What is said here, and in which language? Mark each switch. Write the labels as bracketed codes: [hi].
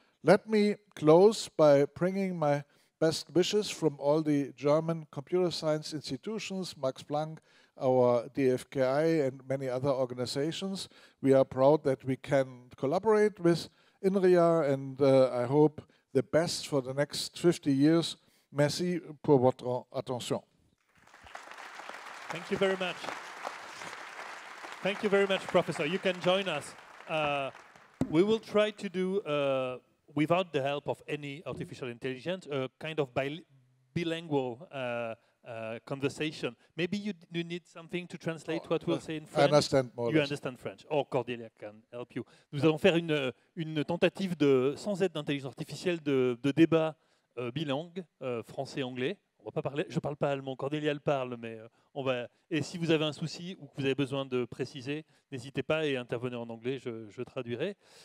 [en] Let me close by bringing my best wishes from all the German computer science institutions, Max Planck, our DFKI, and many other organizations. We are proud that we can collaborate with INRIA, and I hope the best for the next 50 years. [fr] Merci pour votre attention. [en] Thank you very much. Thank you very much, Professor. You can join us. We will try to do, without the help of any artificial intelligence, a kind of bilingual conversation. Maybe you need something to translate what we'll say in French. I understand more. You understand French. Or Cordelia can help you. [fr] Nous allons faire une tentative de, sans aide d'intelligence artificielle, de débat bilingue, français-anglais. On va pas parler, je ne parle pas allemand, Cordelia le parle, mais on va. Et si vous avez un souci ou que vous avez besoin de préciser, n'hésitez pas et intervenez en anglais, je traduirai.